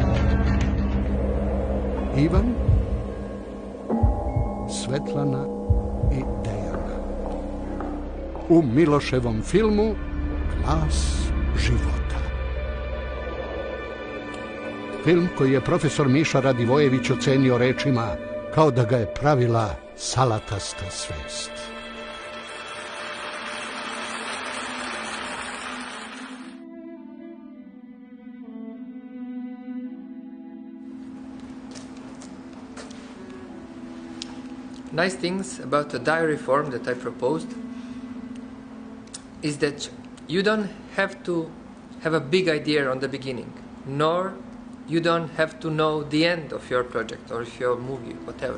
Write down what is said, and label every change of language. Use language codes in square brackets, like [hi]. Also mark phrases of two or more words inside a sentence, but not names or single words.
[sr] Ivan, Svetlana i Dejana. U Miloševom filmu Glas života. Film koji je profesor Miša Radivojević ocenio rečima kao da ga je pravila salatasta svest. [en] Nice things about the diary form that I proposed is that you don't have to have a big idea on the beginning, nor you don't have to know the end of your project or of your movie, whatever.